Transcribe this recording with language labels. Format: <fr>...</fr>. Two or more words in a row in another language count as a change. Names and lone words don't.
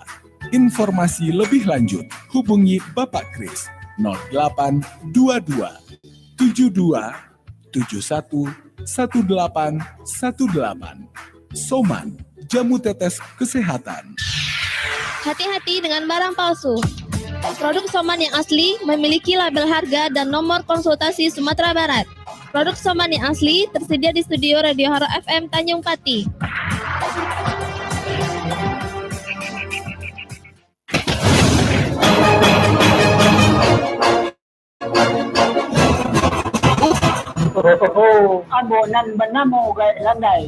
<id>Informasi lebih lanjut hubungi Bapak Kris 0822 72 71 1818. Soman, jamu tetes kesehatan. Hati-hati dengan barang palsu. Produk Soman yang asli memiliki label harga dan nomor konsultasi Sumatera Barat. Produk Soman yang asli tersedia di studio Radio Haro FM Tanjung Pati. Abonan benamo landai.</id>